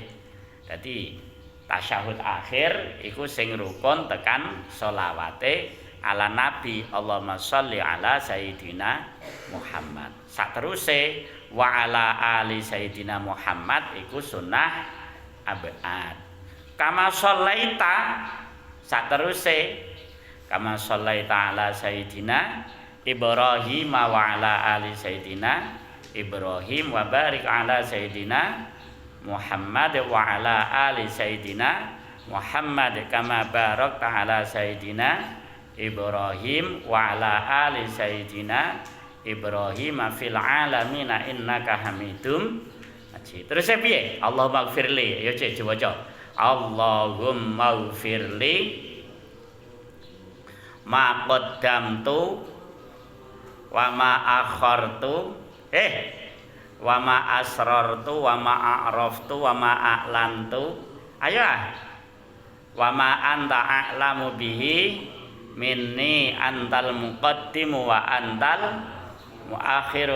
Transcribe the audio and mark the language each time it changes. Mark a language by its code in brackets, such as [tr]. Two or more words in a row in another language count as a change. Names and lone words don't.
[jv] Dadi tasyahud akhir iku sing rukun tekan sholawate [ar] على النبي اللهم صل على سيدنا محمد. [jv] Sateruse [ar] وعلى آل سيدنا محمد [jv] iku sunnah abad. [ar] كما صليت sateruse كما صليت على سيدنا إبراهيم وعلى آل سيدنا إبراهيم وبارك على سيدنا محمد وعلى آل سيدنا محمد كما باركت على سيدنا إبراهيم وعلى آل سيدنا إبراهيم في العالمين إنك حميد مجيد. [jv] Terus piye? [ar] اللهم اغفر لي. [jv] Ya cek diwaca. [ar] اللهم اغفر لي ما قدمت وما أخرت وما أسررت وما أعرفت وما أعلنت. Ayo وما أنت أعلم به مني أنت المقدم وأنت المؤخر